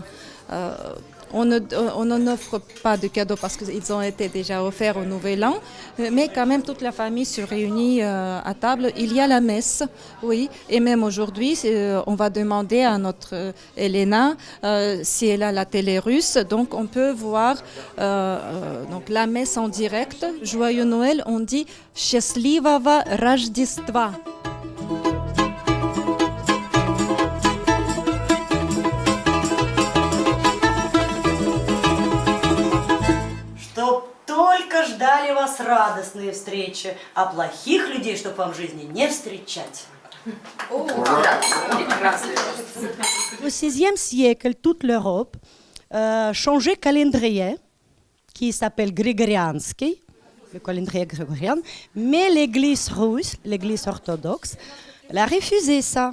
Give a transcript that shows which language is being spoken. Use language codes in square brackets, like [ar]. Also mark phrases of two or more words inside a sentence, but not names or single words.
[fr] On n'en offre pas de cadeaux parce qu'ils ont été déjà offerts au Nouvel An, mais quand même toute la famille se réunit à table. Il y a la messe, oui, et même aujourd'hui, on va demander à notre Elena si elle a la télé russe, donc on peut voir donc la messe en direct. Joyeux Noël, on dit « [ru] Счастливого Рождества ». Только ждали вас радостные встречи, а плохих людей, чтобы вам в жизни не встречать. [fr] Au VIe siècle, toute l'Europe changeait calendrier, qui s'appelle grégoriansky, le calendrier grégorien, mais l'Église russe, l'Église orthodoxe, elle a refusé ça.